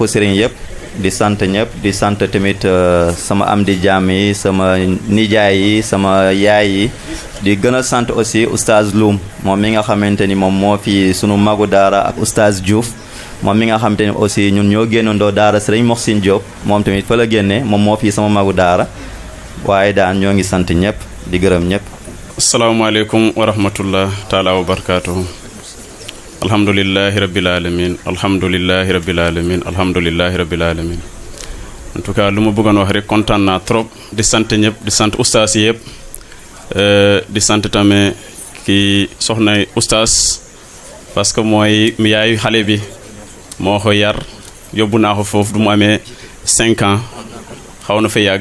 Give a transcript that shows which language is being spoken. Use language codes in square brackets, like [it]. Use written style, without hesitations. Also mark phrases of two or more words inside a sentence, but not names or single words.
[wo] sëriñ yëpp di sant ñëpp di sant tamit sama am di jàmm yi sama nijaay yi sama yaay yi di gën a sant aussi oustaz Loum moom mi nga xamante ni moom moo fi sunu magu daara ak oustaz Diouf moom mi nga xamante ni aussi ñun ñoo génnandoo daara sëriñ Moxsin Diop moom tamit fa la génnee moom moo fi sama magu daara waaye daan ñoo ngi sant ñëpp di gërëm ñëpp. [ar] السلام عليكم ورحمة الله تعالى وبركاته. الحمد لله رب العالمين الحمد لله رب العالمين الحمد لله رب العالمين [fr] en tout cas [wo] lu ma bëggoon wax rek kontaan naa trop di sant ñëpp di sant oustaz yi yëpp di sant tamit kii soxna oustaz [fr] parce que [wo] mooy yaayu xale bi moo ko yar yóbbu naa ko foofu du mu amee 5 ans xaw na fa yàgg